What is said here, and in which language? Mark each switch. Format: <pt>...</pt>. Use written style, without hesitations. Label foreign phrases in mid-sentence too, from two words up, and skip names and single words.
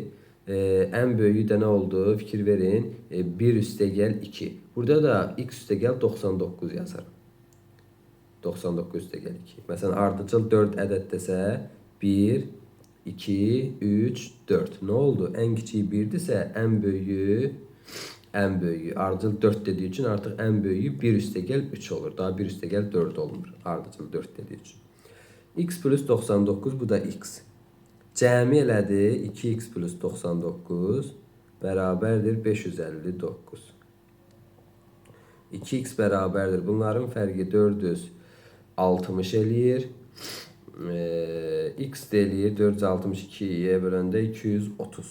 <az>En böyüyü də nə oldu? Fikir verin. 1 üstə gəl 2. Burada da x üstə gəl 99 yazarım. 99 üstə gəl 2. Məsələn ardıcıl 4 ədəd desə 1 2 3 4. Nə oldu? En kiçiyi 1'dirsə en böyüyü En böyüğü.</az> <tr>Ardıcıl 4 dediği için artık en böyüğü 1 üste gel 3 olur. Daha 1 üste gel 4 olmur. Ardıcıl 4 dediği için.</tr> <az>X plus 99 bu da x. Cəmi elədi 2x plus 99 bərabərdir 559. 2x bərabərdir. Bunların fərqi 460 eləyir. X də eləyir 462'ye böləndə 230.</az>